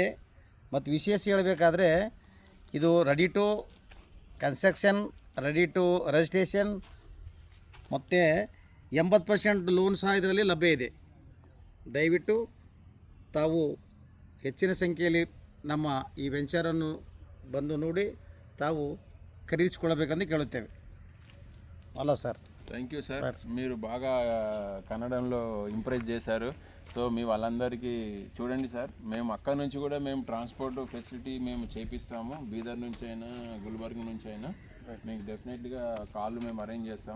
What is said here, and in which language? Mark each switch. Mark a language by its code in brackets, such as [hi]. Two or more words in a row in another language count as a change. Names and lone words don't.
[kn] ಮತ್ತು ವಿಶೇಷ ಹೇಳಬೇಕಾದ್ರೆ ಇದು [en] ready to construction, ready to registration [kn] ಮತ್ತು 80% ಲೋನ್ ಸಹ ಇದರಲ್ಲಿ ಲಭ್ಯ ಇದೆ. ದಯವಿಟ್ಟು ತಾವು ಹೆಚ್ಚಿನ ಸಂಖ್ಯೆಯಲ್ಲಿ ನಮ್ಮ ಈ ವೆಂಚರನ್ನು ಬಂದು ನೋಡಿ ತಾವು ఖరీదించుకోవಬೇకందు ಕೇಳುತ್ತೇವೆ. [te] హలో సార్. [en] thank you sir, [te] మీరు బాగా కన్నడంలో ఇంప్రెస్ చేశారు. సో మీ వాళ్ళందరికీ చూడండి సార్, మేము అక్కడ నుంచి కూడా మేము [en] transport facility [te] మేము చేపిస్తాము. బీదర్ నుంచి అయినా గుల్బర్గ్ నుంచి అయినా మీకు డెఫినెట్గా కాళ్ళు మేము అరేంజ్ చేస్తాం.